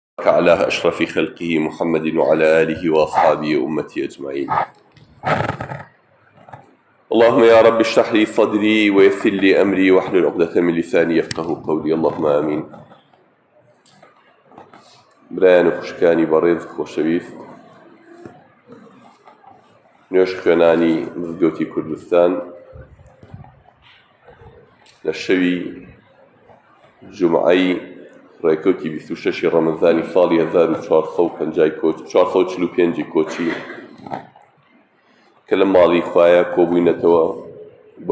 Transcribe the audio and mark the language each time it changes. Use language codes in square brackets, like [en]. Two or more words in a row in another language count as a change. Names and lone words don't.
[ar] على أشرف خلقه محمد وعلى آله وأصحابه وأمته أجمعين. اللهم يا رب اشرح لي صدري ويسر لي أمري واحلل عقدة من لساني يفقه قولي. اللهم آمين. [ckb] برایان و خوشکانی بەڕێز خۆشەویست، نوێژ خوێنانی مزگەوتی کوردستان لە شەوی جومعەی ڕێکەوتی 26 ڕەمەزانی ساڵی 1445 کۆچی کە لە ماڵی خوایە کۆبووینەتەوە بە